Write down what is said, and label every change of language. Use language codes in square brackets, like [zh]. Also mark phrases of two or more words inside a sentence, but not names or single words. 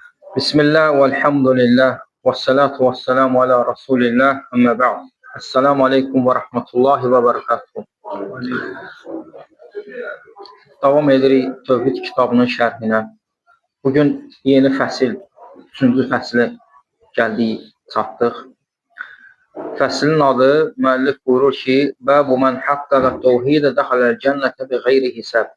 [ar] بسم الله والحمد لله والصلاة والسلام على رسول الله أما بعد. السلام عليكم ورحمة الله وبركاته. [az] Davam edirik Tövhid kitabının şərhinə. Bugün yeni fəsil, 3-cü fəslə gəldik, çatdıq. Fəslin adı müəllif buyurur ki, [ar] باب من حقق التوحيد دخل الجنة بغير حساب.